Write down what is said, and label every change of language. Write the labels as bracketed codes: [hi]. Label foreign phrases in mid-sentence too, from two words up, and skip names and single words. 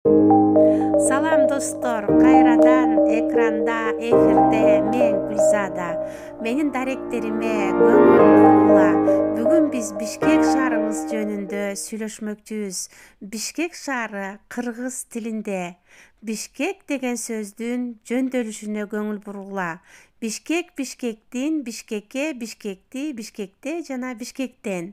[ky] Салам достор, кайрадан экранда, эфирде мен Гүлзада. Менин даректериме көңүл бургула. Бүгүн биз Бишкек шаарыбыз жөнүндө сүйлөшмөкчүбүз. Бишкек шаары кыргыз тилинде Бишкек деген сөздүн жөндөшүнө көңүл бургула. Бишкек Бишкектин, Бишкекке, Бишкекти, Бишкекте жана Бишкектен.